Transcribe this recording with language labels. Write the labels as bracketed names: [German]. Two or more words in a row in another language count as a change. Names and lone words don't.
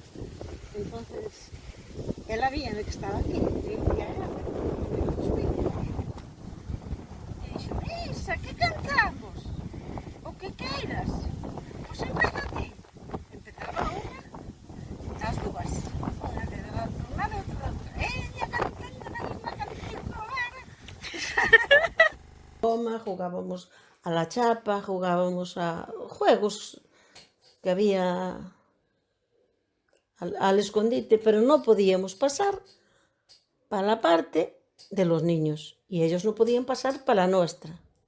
[Galician] Entonces, ela vía de que estaba aquí, eu vía ela, pero non subía. E dixo, Isa, que cantamos? O que queiras? Pois empeza ti. Empezaba unha, as dúas, unha de un lado e outra da outra. Ella cantando na mesma canción do Lara. [Spanish] Jugábamos a la chapa, jugábamos a juegos que había al escondite, pero no podíamos pasar para la parte de los niños y ellos no podían pasar para la nuestra.